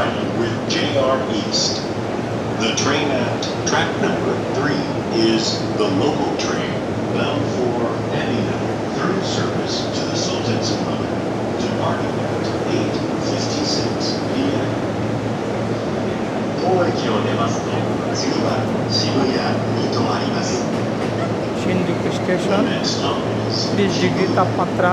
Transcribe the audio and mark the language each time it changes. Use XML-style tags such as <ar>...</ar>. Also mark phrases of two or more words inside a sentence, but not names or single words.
<en>The train at track number 3 is the local train bound for Amina through service to the Sultan's Club, departing at 8:56 p.m.</en> <ja>当駅を出ますと次は渋谷に停まります。</ja> <bn>শিনজুকু স্টেশন 30 ডিগ্রি তাপমাত্রা।</bn>